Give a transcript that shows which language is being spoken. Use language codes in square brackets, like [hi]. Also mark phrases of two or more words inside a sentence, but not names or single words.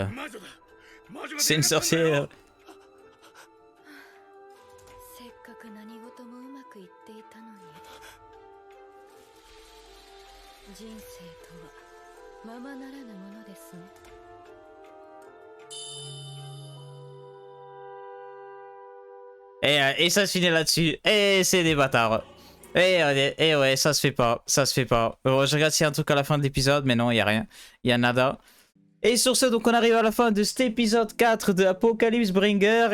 [ja] 魔女だ魔女が [fr] C'est une sorcière. [ja] せっかく何事もうまくいっていたのに人生とはままならぬものですね [fr] Et ça se finit là-dessus. Et c'est des bâtards. Et ouais, ça se fait pas. Ça se fait pas. Je regarde s'il y a un truc à la fin de l'épisode, mais non, il y a rien. Il y a nada. Et sur ce, donc on arrive à la fin de cet épisode 4 de Apocalypse Bringer.